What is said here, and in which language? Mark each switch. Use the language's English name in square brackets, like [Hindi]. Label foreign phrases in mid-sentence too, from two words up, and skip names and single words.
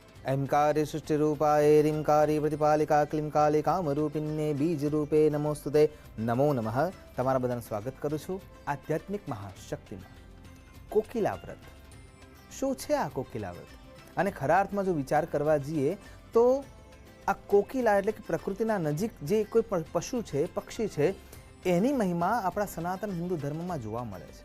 [Sanskrit] ऐंकारे सृष्टिरूपाय रींकारे प्रतिपालिका क्लींकाले कामरूपिण्ये बीजरूपे नमोस्तुते नमो नमः। [Gujarati] તમારા બધાનું સ્વાગત કરું છું આધ્યાત્મિક મહાશક્તિમાં। કોકિલા વ્રત શું છે? આ કોકિલા વ્રત અને ખરા અર્થમાં જો વિચાર કરવા જઈએ તો આ કોકિલા એટલે કે પ્રકૃતિના નજીક જે કોઈ પશુ છે, પક્ષી છે, એની મહિમા આપણા સનાતન હિન્દુ ધર્મમાં જોવા મળે છે।